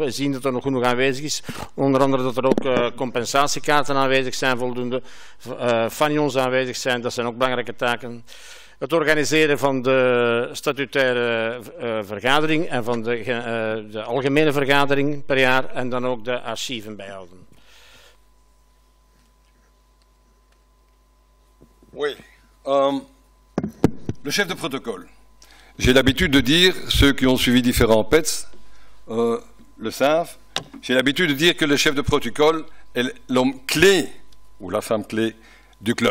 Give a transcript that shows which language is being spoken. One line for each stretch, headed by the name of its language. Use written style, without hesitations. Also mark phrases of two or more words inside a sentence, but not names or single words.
Dutch: We zien dat er nog genoeg aanwezig is. Onder andere dat er ook compensatiekaarten aanwezig zijn, voldoende fanions aanwezig zijn. Dat zijn ook belangrijke taken. Het organiseren van de statutaire vergadering en van de algemene vergadering per jaar. En dan ook de archieven bijhouden.
French: Oui. Le chef de protocole. J'ai l'habitude de dire, ceux qui ont suivi différents PETS le savent, j'ai l'habitude de dire que le chef de protocole est l'homme clé, ou la femme clé, du club.